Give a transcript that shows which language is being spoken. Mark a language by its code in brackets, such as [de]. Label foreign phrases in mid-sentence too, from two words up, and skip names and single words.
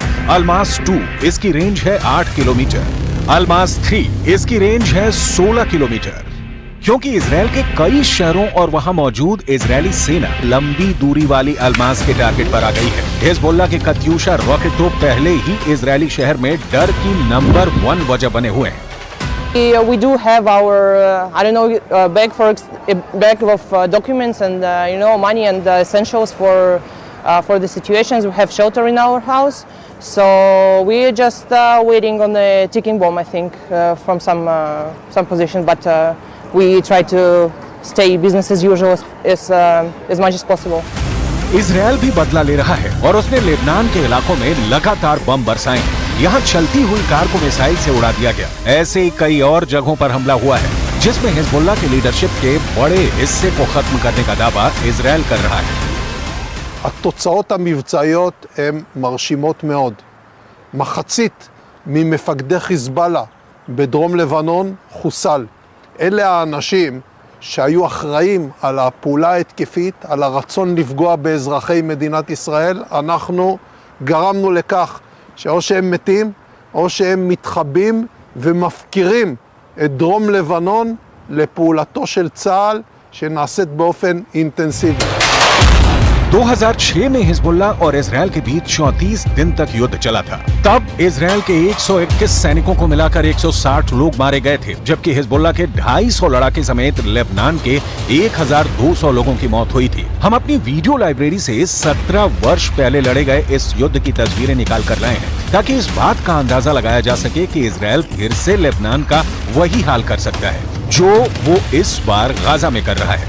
[hi] अलमास 2, इसकी रेंज है 8 किलोमीटर। अलमास 3, इसकी रेंज है 16 किलोमीटर। क्योंकि इजराइल के कई शहरों और वहां मौजूद इजरायली सेना लंबी दूरी वाली अलमास के टारगेट पर आ गई है। हिजबुल्लाह के कत्यूशा रॉकेट तो पहले ही इजरायली शहर में डर की नंबर 1 वजह बने हुए हैं। [en] We do have our, bag of documents and money and essentials for the situations. We have shelter in our house, so we're just waiting on the ticking bomb. I think from some position, but we try to stay business as usual as much as possible. [hi] इजराइल भी बदला ले रहा है और उसने लेबनान के इलाकों में लगातार बम बरसाए। यहाँ चलती हुई कार को मिसाइल से उड़ा दिया गया। ऐसे ही कई और जगहों पर हमला हुआ है, जिसमें हिजबुल्लाह की लीडरशिप के बड़े हिस्से को खत्म करने का दावा इजराइल कर रहा है। [he] התוצאות המבצעיות הן מרשימות מאוד. מחצית ממפקדי חיזבאללה בדרום לבנון חוסל. אלה האנשים שהיו אחראים על הפעולה ההתקפית, על הרצון לפגוע באזרחי מדינת ישראל. אנחנו גרמנו לכך שאו שהם מתים או שהם מתחבאים ומפקירים את דרום לבנון לפעולתו של צה"ל שנעשית באופן אינטנסיבי. [hi] 2006 में हिजबुल्लाह और इजराइल के बीच 34 दिन तक युद्ध चला था। तब इजराइल के 121 सैनिकों को मिलाकर 160 लोग मारे गए थे, जबकि हिजबुल्लाह के 250 लड़ाके समेत लेबनान के 1200 लोगों की मौत हुई थी। हम अपनी वीडियो लाइब्रेरी से 17 वर्ष पहले लड़े गए इस युद्ध की तस्वीरें निकाल कर लाए हैं, ताकि इस बात का अंदाजा लगाया जा सके कि इजराइल फिर से लेबनान का वही हाल कर सकता है जो वो इस बार गाजा में कर रहा है।